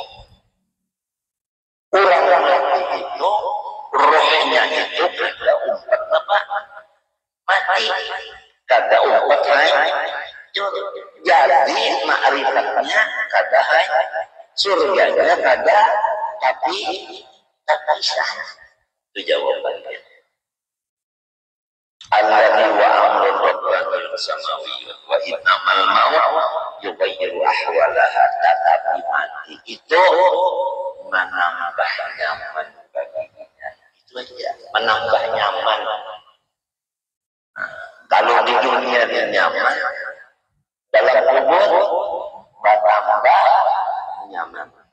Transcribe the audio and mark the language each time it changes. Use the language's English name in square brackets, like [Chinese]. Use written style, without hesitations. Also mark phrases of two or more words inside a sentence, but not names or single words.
[Banjar] Orang mati itu rohnya itu kada umpat apa? Mati. Kada umpat lain. Jadi ma'rifatnya kada surganya kada tapi terpisah. Itu jawabannya. [Arabic] الذي وأمر رباني سماوي وإنما الموت يغير أحوالها. [Indonesian] Tetapi mati itu menambah nyaman baginya. Itu aja, menambah nyaman. Kalau di dunia dia nyaman, dalam kubur bertambah nyaman.